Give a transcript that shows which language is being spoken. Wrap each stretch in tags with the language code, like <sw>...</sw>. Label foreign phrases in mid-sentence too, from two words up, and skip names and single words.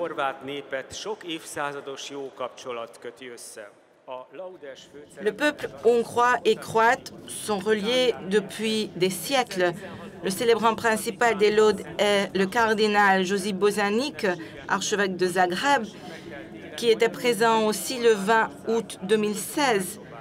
<hu>horvát népet sok évszázados jó kapcsolat köti össze.</hu> <fr>Le peuple hongrois et croate sont reliés depuis des siècles. Le célébrant principal des Laudes est le cardinal Josip Bozanic, archevêque de Zagreb, qui était présent aussi le 20 août 2016.</fr>